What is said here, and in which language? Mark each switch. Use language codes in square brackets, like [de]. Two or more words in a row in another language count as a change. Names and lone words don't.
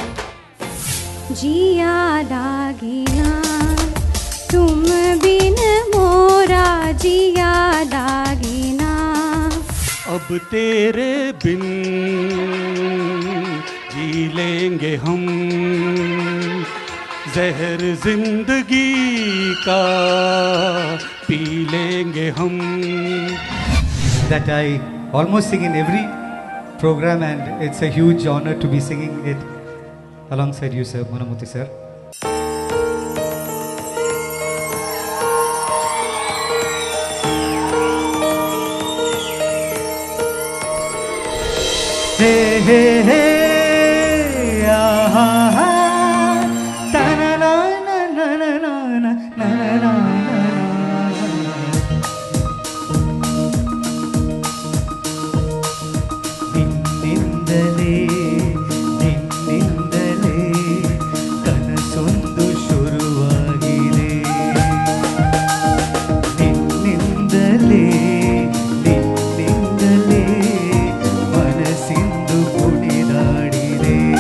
[hi] जिया दागिना तुम बिन मोरा जिया दागिना. अब तेरे बिन जी लेंगे हम जहर जिंदगी का पी लेंगे हम. [en] That I almost sing in every program, and it's a huge honor to be singing it alongside you, sir, Manamurthy sir. Hey hey hey, ah ah ah, ta na na na na na na na na na. [kn] ನಿನ್ನಿಂದಲೇ ಕನಸೊಂದು ಶುರುವಾಗಿದೆ, ನಿನ್ನಿಂದಲೇ ಮನಸ್ಸಿಂದು ಕುಣಿದಾಡಿದೆ.